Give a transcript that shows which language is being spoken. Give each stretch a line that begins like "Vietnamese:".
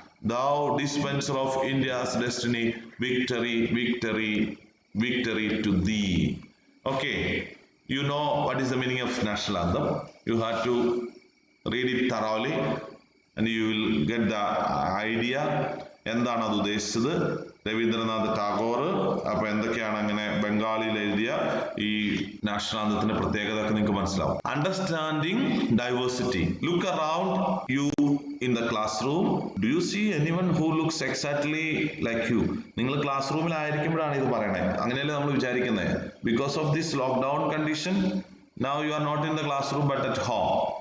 English: Thou dispenser of India's destiny, victory, victory, victory to thee. Okay, you know what is the meaning of national anthem. You have to read it thoroughly and you will get the idea
Malayalam: എന്താണ് അത് ഉദ്ദേശിച്ചത്. രവീന്ദ്രനാഥ് ടാഗോർ അപ്പൊ എന്തൊക്കെയാണ് അങ്ങനെ ബംഗാളിൽ എഴുതിയ ഈ national ആന്തത്തിന്റെ പ്രത്യേകത ഒക്കെ നിങ്ങൾക്ക് മനസ്സിലാവും.
English: Understanding diversity. Look around you in the classroom. Do you see anyone who looks exactly like you?
Malayalam: നിങ്ങൾ ക്ലാസ് റൂമിൽ ആയിരിക്കുമ്പോഴാണ് ഇത് പറയണേ. അങ്ങനെയല്ലേ നമ്മൾ വിചാരിക്കുന്നത്.
English: Because of this lockdown condition, now you are not in the classroom but at home.